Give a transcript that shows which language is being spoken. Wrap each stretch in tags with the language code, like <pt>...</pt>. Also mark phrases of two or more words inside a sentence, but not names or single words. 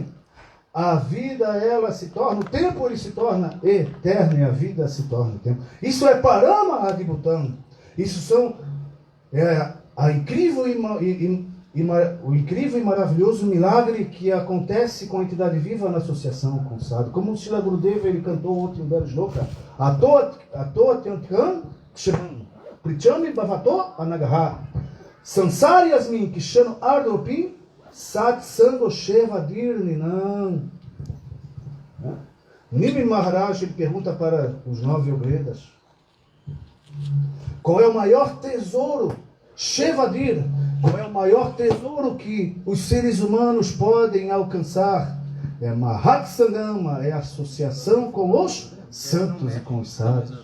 <pt>A vida, ela se torna, o tempo ele se torna eterno e a vida se torna o tempo. Isso é</pt> <sa>Parama Adibhutam.</sa> <pt>Isso são o incrível e maravilhoso milagre que acontece com a entidade viva na associação com o sadhu. Como o Srila Gurudeva ele cantou ontem um belo shloka.</pt> <sa>Ato Tyantkam Ksharam Prichami Bhavato Anagaha Sansari Yasmin Kishano Ardopim Sat Sango Sheva Dirninam.</sa> <pt>Nimi Maharaj ele pergunta para os 9 Ogredas: qual é o maior tesouro? Shevadir, qual é o maior tesouro que os seres humanos podem alcançar?</pt> <sa>É Mahat Sangama,</sa> <pt>é a associação com os santos e com os sadhus.</pt>